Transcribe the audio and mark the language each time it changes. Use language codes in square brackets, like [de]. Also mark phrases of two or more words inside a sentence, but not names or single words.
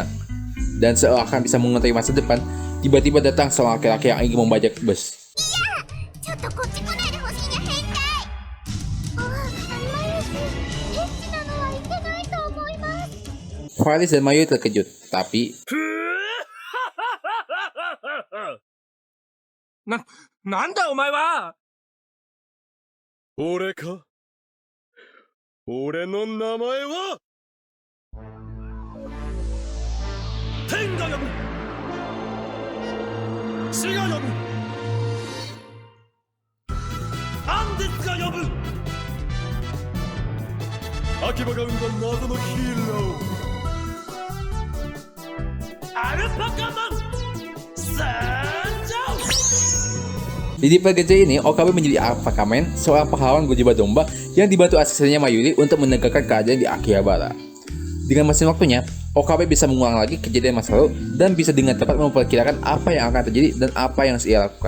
[id] Dan seakan bisa mengetahui masa depan, tiba-tiba datang seorang laki-laki yang ingin membajak bus. Faris dan Mayu terkejut, tapi [ja] なんだお前は? 俺か俺の名前は天が呼ぶ地が呼ぶアンデスが呼ぶ秋葉が生んだ謎のヒーローアルパカマン参上. [id] Di Divergence ini, OKB menjadi Alphakaman, seorang pahlawan berjubah domba yang dibantu asistennya Mayuri untuk menegakkan keadaan di Akihabara. Dengan mesin waktunya, OKB bisa mengulang lagi kejadian masa lalu dan bisa dengan tepat memperkirakan apa yang akan terjadi dan apa yang harus ia lakukan.